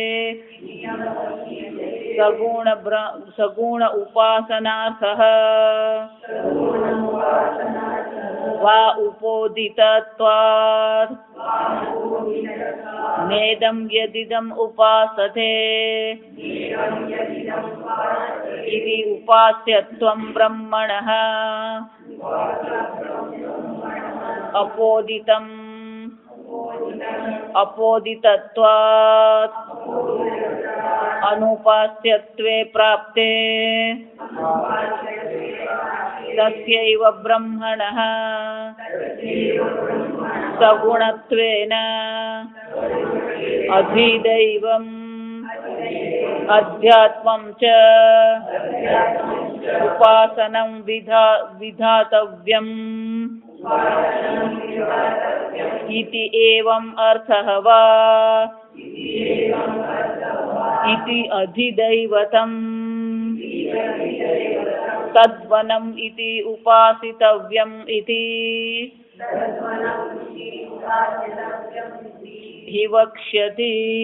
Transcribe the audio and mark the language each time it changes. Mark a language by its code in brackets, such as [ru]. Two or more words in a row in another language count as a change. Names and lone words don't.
[sa] सगुण उपासनार्थः वा उपोदितत्वात् नेदं यदिदम् उपासते इति उपास्यत्वं ब्रह्मणः अपोदितत्वात् अनुपास्यत्वे प्राप्ते તસ્યૈવ બ્રહ્મણઃ સગુણત્વેન અધિદૈવમ અધ્યાત્મં ચ ઉપાસनं વિધાતવ્યમ इति एवं अर्थः वा इति अधिदैवतम् तद्वनम् इति उपासितव्यम् इति हि वक्ष्यति